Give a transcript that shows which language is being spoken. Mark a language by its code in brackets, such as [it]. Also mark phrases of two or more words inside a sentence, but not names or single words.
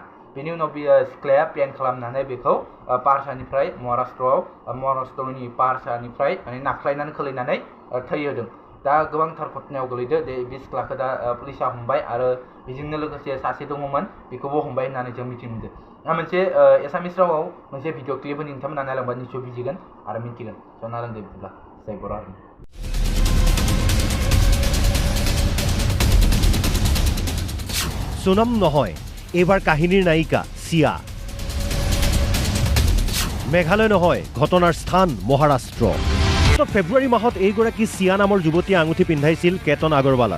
[brx] बेनि उनाव बे सिख्लाया प्लेन खालामनानै बेखौ पाहारसानिफ्राय महाराष्ट्रनि पाहारसानिफ्राय माने नाख्लायनानै खोलैनानै थैहोदों। दा गोबांथार घटनायाव गोलैदो। बे सिख्लाखौ दा पुलिसा हमबाय आरो बेजोंनो लोगोसे सासे दङमोन बेखौबो हमबाय होननानै जों मिथिनो मोनदों। मोनसे एसामिस रावाव मोनसे [en] video clip [brx] होनो नोंथांमोना नायलांबा निस्सय बुजिगोन आरो मिन्थिगोन। स' नायलांदो बिदिब्ला जाय बर' हारिनि। [as] সোনম নহয়, এইবাৰ কাহিনীৰ নায়িকা সিয়া। মেঘালয় নহয়, ঘটনাৰ স্থান মহাৰাষ্ট্ৰ। ফেব্ৰুৱাৰী মাহত এইগৰাকী সিয়া নামৰ যুৱতীয়ে আঙুঠি পিন্ধাইছিল কেতন আগৰৱালাক।